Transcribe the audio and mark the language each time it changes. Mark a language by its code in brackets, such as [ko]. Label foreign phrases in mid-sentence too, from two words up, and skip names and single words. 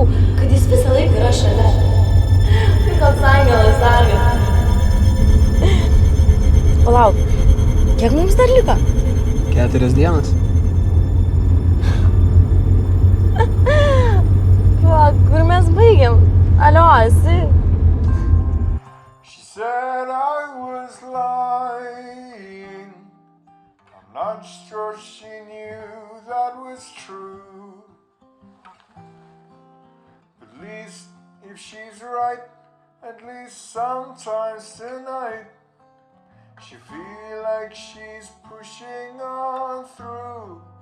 [lt] kad jis visą laiką yra šalia. Kaip koks angelas sargas. Palauk, kiek mums dar liko? 4 dienas. Palauk, kur mes baigiam? Alio, esi? [en] She said I was lying. I'm not sure she knew that was true. At least if she's right, at least sometimes tonight, she feel like she's pushing on through.